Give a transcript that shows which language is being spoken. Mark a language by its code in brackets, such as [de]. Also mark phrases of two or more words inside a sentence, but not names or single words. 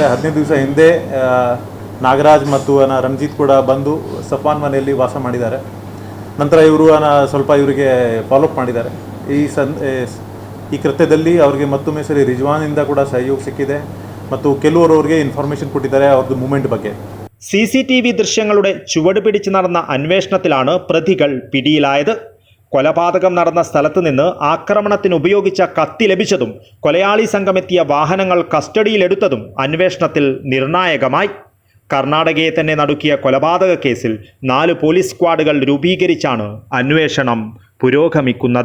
[kn] 15 ದಿವಸ ಹಿಂದೆ ನಾಗರಾಜ್ ಮತ್ತು ರಂಜಿತ್ ಕೂಡ ಬಂದು ಸಫಾನ್ ಮನೆಯಲ್ಲಿ ವಾಸ ಮಾಡಿದ್ದಾರೆ. ನಂತರ ಇವರು ಸ್ವಲ್ಪ ಇವರಿಗೆ ಫಾಲೋಅಪ್ ಮಾಡಿದ್ದಾರೆ. ಈ ಕೃತ್ಯದಲ್ಲಿ ಅವರಿಗೆ ಮತ್ತೊಮ್ಮೆ ಸರಿ ರಿಜ್ವಾನಿಂದ ಕೂಡ ಸಹಯೋಗ ಸಿಕ್ಕಿದೆ ಮತ್ತು ಕೆಲವರು ಅವರಿಗೆ ಇನ್ಫಾರ್ಮೇಷನ್ ಕೊಟ್ಟಿದ್ದಾರೆ ಅವ್ರದ್ದು ಮೂವ್ಮೆಂಟ್ ಬಗ್ಗೆ. [ml] CCTV ദൃശ്യങ്ങളുടെ ചുവട് പിടിച്ച് നടന്ന അന്വേഷണത്തിലാണ് പ്രതികൾ പിടിയിലായത്. കൊലപാതകം നടന്ന സ്ഥലത്ത് നിന്ന് ആക്രമണത്തിന് ഉപയോഗിച്ച കത്തി ലഭിച്ചതും കൊലയാളി സംഘമെത്തിയ വാഹനങ്ങൾ കസ്റ്റഡിയിലെടുത്തതും അന്വേഷണത്തിൽ നിർണായകമായി. കർണാടകയെ തന്നെ നടുക്കിയ കൊലപാതക കേസിൽ 4 പോലീസ് സ്ക്വാഡുകൾ രൂപീകരിച്ചാണ് അന്വേഷണം പുരോഗമിക്കുന്നത്.